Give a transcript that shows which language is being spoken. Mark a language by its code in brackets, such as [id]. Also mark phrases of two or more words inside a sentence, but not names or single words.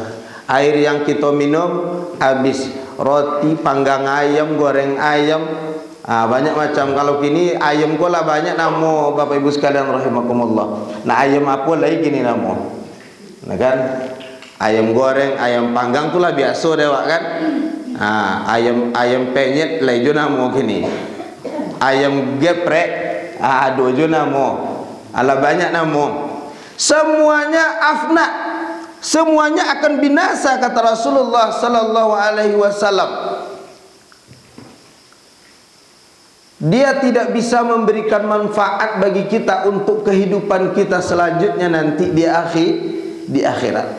[id] Air yang kita minum habis. Roti, panggang ayam, goreng ayam, banyak macam. [min] Kalau kini ayam ko lah banyak nama, [id] Bapak Ibu sekalian [min] rahimakumullah. Nah, ayam apa lagi kini nama? Nah kan, ayam goreng, ayam panggang tu lah biasa dewak kan. Ayam penyet lah jo nama kini. Ayam geprek, aduh jo nama. Ala banyak nama. [id] Semuanya afna, semuanya akan binasa, kata [ar] Rasulullah sallallahu alaihi wasallam. [id] Dia tidak bisa memberikan manfaat bagi kita untuk kehidupan kita selanjutnya nanti di akhirat.